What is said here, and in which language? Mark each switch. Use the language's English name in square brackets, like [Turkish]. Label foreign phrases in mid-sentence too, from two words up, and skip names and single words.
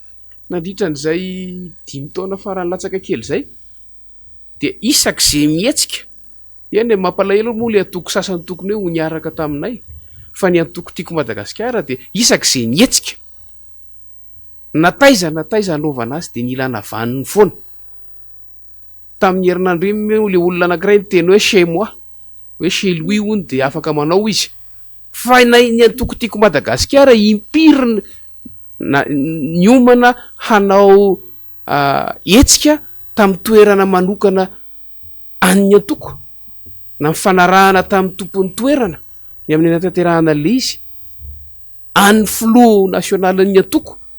[Malagasy] 5 taona farany latsaka kely zay dia isak'izay mihetsika eny mampalahelo moa le antoko sasany tokony hoe ho niaraka taminay fa ny antoko tiako Madagasikara dia isak'izay mihetsika nataiza anaovana azy dia nilana vaniny foana tamin'ny herinandro iny le olona anankiray nyteny hoe [French] chez moi [Malagasy] hoe [French] chez lui [Malagasy] hono dia afaka manao izy fa ny antoko tiako Madagasikara impirina niomana hanao hetsika tamin'ny toerana manokana an'ny antoko na mifanarahana tamin'ny tompon'ny toerana ny amin'ny natanterahana le izy any flo nasionalin'ny antoko